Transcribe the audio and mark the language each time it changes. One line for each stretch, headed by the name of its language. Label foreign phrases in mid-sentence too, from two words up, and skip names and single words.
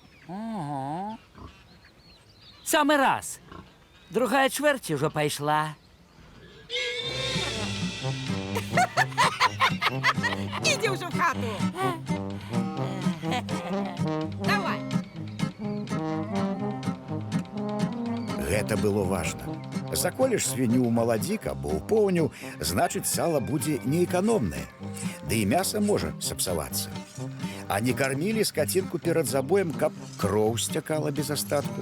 Russian: Ого. Самый раз.
Belarusian: Другая чвэрць ужо пайшла.
Russian: Иди уже в хату. Давай.
Belarusian: Гэта было важна. Заколеш свінню ў маладзік або ў поўню, значыць, сала будзе неэканомнае. Ды і мяса можа сапсавацца. А не кармілі скацінку перад забоем, каб кроў сцякала без астатку.